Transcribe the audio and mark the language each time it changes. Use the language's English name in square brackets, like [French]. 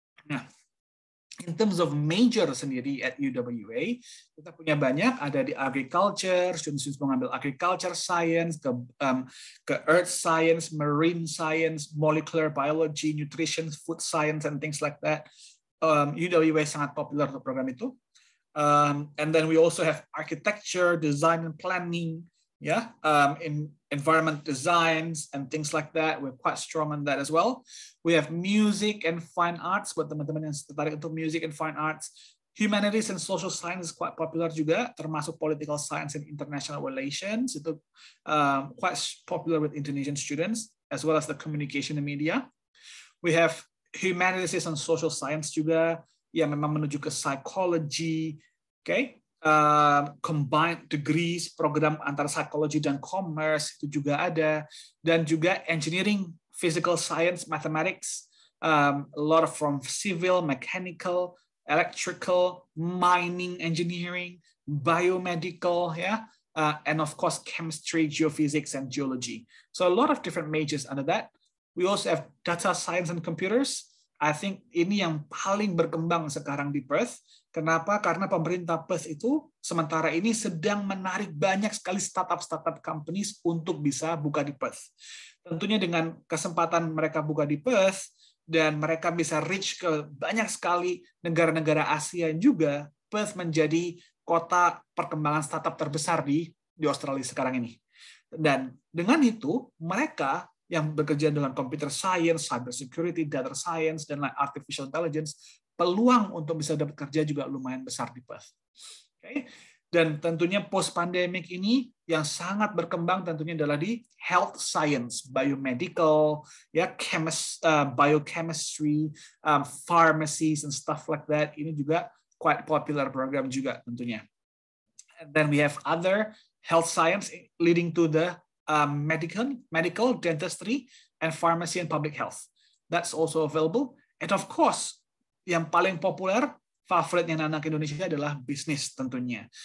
[English] Nah, in terms of major sendiri at UWA, [Indonesian] kita punya banyak, ada di [English] agriculture, [Indonesian] students mengambil [English] agriculture science, ke earth science, marine science, molecular biology, nutrition, food science, and things like that. [Indonesian] UWA sangat popular untuk program itu. [English] And then we also have architecture, design and planning, in environment designs and things like that. We're quite strong on that as well. We have music and fine arts, [Indonesian] buat teman-teman yang tertarik untuk [English] music and fine arts. Humanities and social science is quite popular [Indonesian] juga, termasuk [English] political science and international relations. Itu quite popular with Indonesian students, as well as the communication and media. We have humanities and social science [Indonesian] juga, yang memang menuju ke [English] psychology, okay? Combined degrees, [Indonesian] program antara [English] psychology dan commerce [Indonesian] itu juga ada, dan juga [English] engineering, physical science, mathematics, a lot of from civil, mechanical, electrical, mining, engineering, biomedical, and of course chemistry, geophysics, and geology. So a lot of different majors under that. We also have data science and computers. I think [Indonesian] ini yang paling berkembang sekarang di Perth. Kenapa? Karena pemerintah Perth itu sementara ini sedang menarik banyak sekali startup companies untuk bisa buka di Perth. Tentunya dengan kesempatan mereka buka di Perth dan mereka bisa reach ke banyak sekali negara-negara Asia juga, Perth menjadi kota perkembangan startup terbesar di Australia sekarang ini. Dan dengan itu mereka yang bekerja dengan computer science, cyber security, data science, dan artificial intelligence, peluang untuk bisa dapat kerja juga lumayan besar di Perth. Okay? Dan tentunya post-pandemic ini yang sangat berkembang tentunya adalah di health science, biomedical, biochemistry, pharmacies, and stuff like that. Ini juga [English] quite popular program [Indonesian] juga tentunya. [English] And then we have other health science leading to the medical, dentistry, and pharmacy and public health. That's also available. And of course, [Indonesian] yang paling populer favoritnya anak Indonesia adalah bisnis tentunya.